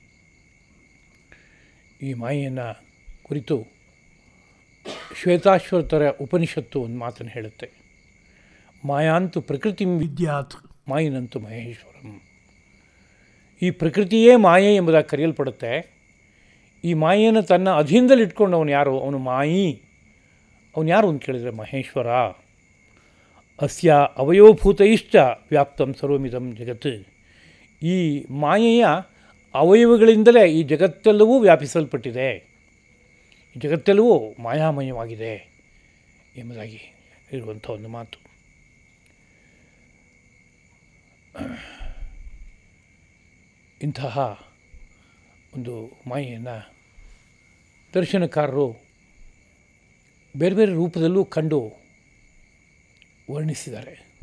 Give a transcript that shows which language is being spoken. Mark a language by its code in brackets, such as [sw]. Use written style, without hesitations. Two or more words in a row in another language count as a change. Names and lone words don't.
[kn] ಈ ಮಾಯೆಯನ್ನು ಕುರಿತು ಶ್ವೇತಾಶ್ವತರ ಉಪನಿಷತ್ತು ಒಂದು ಮಾತನ್ನು ಹೇಳುತ್ತೆ. [sa] ಮಾಯಾಂತು ಪ್ರಕೃತಿ ವಿದ್ಯಾತ್ ಮಾಯಿನಂತು ಮಹೇಶ್ವರಂ. [kn] ಈ ಪ್ರಕೃತಿಯೇ ಮಾಯೆ ಎಂಬುದಾಗಿ ಕರೆಯಲ್ಪಡುತ್ತೆ. ಈ ಮಾಯೆಯನ್ನು ತನ್ನ ಅಧೀನದಲ್ಲಿ ಇಟ್ಕೊಂಡು ಅವನು ಯಾರು? ಅವನು ಮಾಯಿ. ಅವನು ಯಾರು ಅಂತ ಕೇಳಿದರೆ ಮಹೇಶ್ವರ. [sa] ಅಸ್ಯ ಅವಯವಭೂತೈಶ್ಚ ವ್ಯಾಪ್ತಂ ಸರ್ವಮಿದಂ ಜಗತ್. [kn] ಈ ಮಾಯೆಯ ಅವಯವಗಳಿಂದಲೇ ಈ ಜಗತ್ತೆಲ್ಲವೂ ವ್ಯಾಪಿಸಲ್ಪಟ್ಟಿದೆ. ಈ ಜಗತ್ತೆಲ್ಲವೂ ಮಾಯಾಮಯವಾಗಿದೆ ಎಂಬುದಾಗಿ ಇರುವಂಥ ಒಂದು ಮಾತು. ಇಂತಹ ಒಂದು ಮಾಯೆಯನ್ನು ದರ್ಶನಕಾರರು ಬೇರೆ ಬೇರೆ ರೂಪದಲ್ಲೂ ಕಂಡು ವರ್ಣಿಸಿದ್ದಾರೆ.